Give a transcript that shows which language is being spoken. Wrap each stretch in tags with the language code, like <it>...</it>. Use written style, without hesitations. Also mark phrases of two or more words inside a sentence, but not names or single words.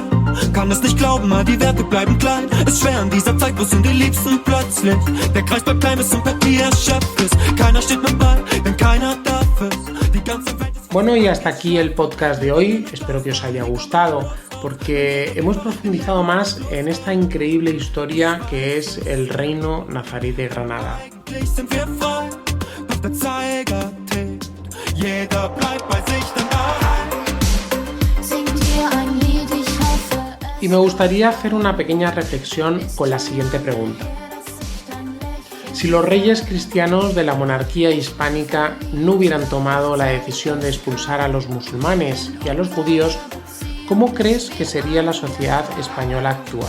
<de>Kann es nicht glauben, all die Werte bleiben klein. Ist schwer in dieser Zeit, wo sind die Liebsten plötzlich? Der Kreis bleibt klein, bis Sympathie erschöpft ist. Keiner steht mit bei, wenn keiner darf es. Die ganze Welt ist...</de> <es>Bueno, y hasta aquí el podcast de hoy. Espero que os haya gustado, porque hemos profundizado más en esta increíble historia que es el reino nazarí de Granada.</es> <de>Eigentlich sind wir frei, doch der Zeiger tickt. Jeder bleibt bei sich, denn</de> <es>Y me gustaría hacer una pequeña reflexión con la siguiente pregunta. Si los reyes cristianos de la monarquía hispánica no hubieran tomado la decisión de expulsar a los musulmanes y a los judíos, ¿cómo crees que sería la sociedad española actual?</es>